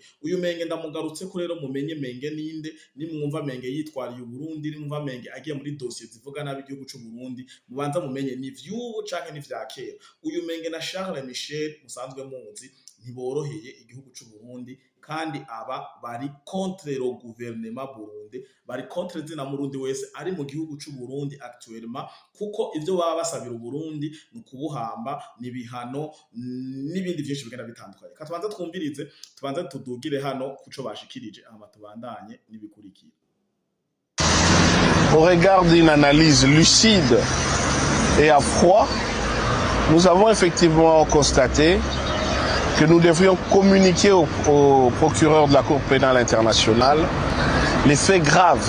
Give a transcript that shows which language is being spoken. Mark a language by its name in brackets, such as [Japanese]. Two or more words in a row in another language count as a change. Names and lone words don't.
[Rundi] Uyu Menge ndamugarutse ko rero mumenye Menge ninde. Nimwumva Menge yitwariye Burundi, nimwumva Menge agiye muri dossier zivuga nabi igihugu cy'u Burundi, mubanza mumenye ni vy'ubu canke ni vya kera. Uyu Menge na Charles Michel musanzwe muzi ntiboroheye igihugu cy'u Burundi kandi aba bari [French] contre le gouvernement [Rundi] Burundi, bari contre zina Murundi wese ari mu gihugu cy'u Burundi actuellement, kuko ivyo baba basabira Burundi nukubuhamba nibihano n'ibindi byinshi bigenda bitandukanye. Katubanza twumvirize, tubanza tudugire hano kuco bashikirije amatubandanye nibikurikira. [French] Au regard d'une analyse lucide et à froid, nous avons effectivement constaté que nous devrions communiquer au procureur de la Cour pénale internationale les faits graves